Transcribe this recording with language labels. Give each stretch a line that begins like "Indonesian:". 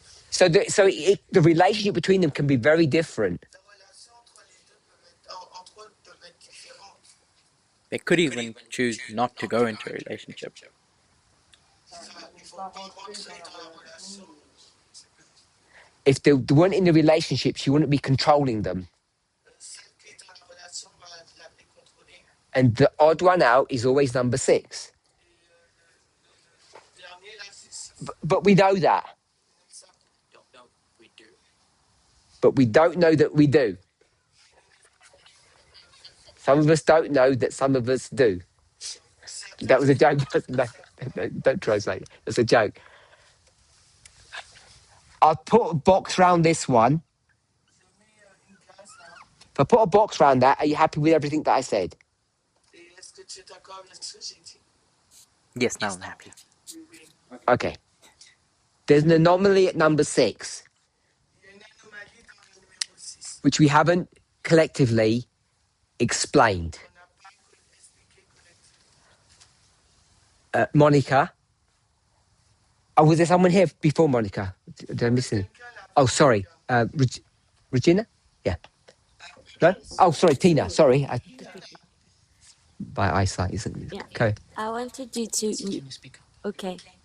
English: So the relationship between them can be very different.
French: La relation entre les deux entre eux peuvent être différentes.
English: They could even choose not to go into a relationship.
French: Il faut pas rentrer dans la relation.
English: If they weren't in a relationship, she wouldn't be controlling them.
French: Celle qui est dans la relation va les contrôler.
English: And the odd one out is always number 6.
French: Le dernier, là, c'est 6.
English: But we know that. Don't know, we do. But we don't know that we do. Some of us don't know that some of us do. That was a joke. No, don't translate it. That's a joke. I'll put a box round this one.
French: Je mets une case là.
English: If I put a box round that, are you happy with everything that I said?
French: Et est-ce que tu es d'accord avec ce que j'ai dit?
English: Yes, now I'm happy.
French: Oui, oui.
English: Okay. There's an anomaly at number 6,
French: Il y a une anomalie dans le numéro 6.
English: which we haven't collectively explained.
French: On n'a pas expliqué collectivement.
English: Monica. Oh, was there someone here before Monica? Did I miss it? Oh, sorry. Regina? Yeah. No? Oh, sorry, Tina. Sorry. By eyesight, isn't it? Yeah. Okay. I wanted you to. Okay.